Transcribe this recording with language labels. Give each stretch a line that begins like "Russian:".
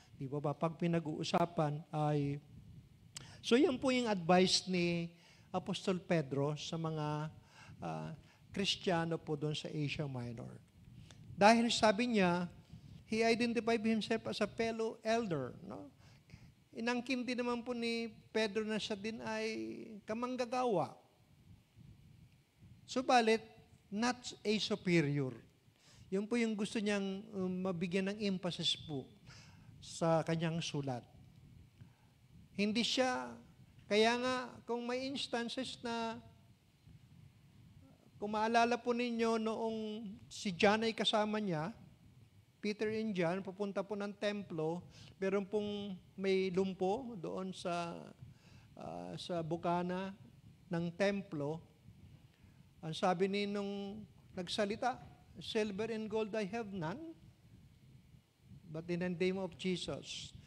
Filipino: Di ba? Pag pinag-uusapan ay... So, yan po yung advice ni Apostol Pedro sa mga Kristiyano po doon sa Asia Minor. Dahil sabi niya,
English: he identified himself as a fellow elder.
Filipino: No? Inangkin din naman po ni Pedro na siya din ay kamanggagawa. Subalit,
English: not a superior.
Filipino: Yun po yung gusto niyang mabigyan ng emphasis po sa kanyang sulat. Hindi siya, kaya nga kung may instances na, kung maalala po ninyo noong si John ay kasama niya, Peter and John, pupunta po ng templo, meron pong may lumpo doon sa bukana ng templo. Ang sabi nung nagsalita,
English: silver and gold I have none, but in the name of Jesus.